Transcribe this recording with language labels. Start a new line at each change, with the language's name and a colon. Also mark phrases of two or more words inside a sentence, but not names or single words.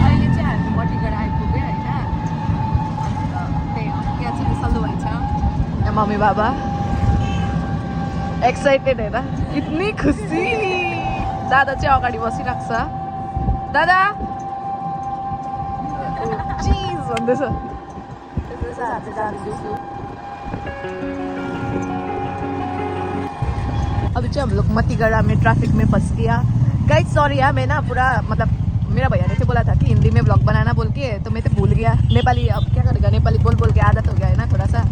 Nepali: अहिले चाहिँ हामी मटिगढा आइपुग्यो होइन। अन्त त्यही हो, यहाँ चाहिँ सल्लु भाइ छ, यहाँ मम्मी बाबा एक्साइटेड हेर,
Hindi: इतनी खुसी।
Nepali: दादा चाहिँ अगाडि बसिरहेको छ। दादा चीज भन्दैछ।
Hindi: अभी चाहिँ हम लोग मतिगढ़ा में ट्रैफिक में फंस गया।
English: guys sorry
Hindi: यार, मैं ना पूरा मतलब मेरा भैया ने से बोला था कि हिंदी में ब्लॉग बनाना बोल के, तो मैं तो भूल गया। नेपाली अब क्या करेगा, नेपाली बोल बोल के आदत हो गया है ना थोड़ा सा।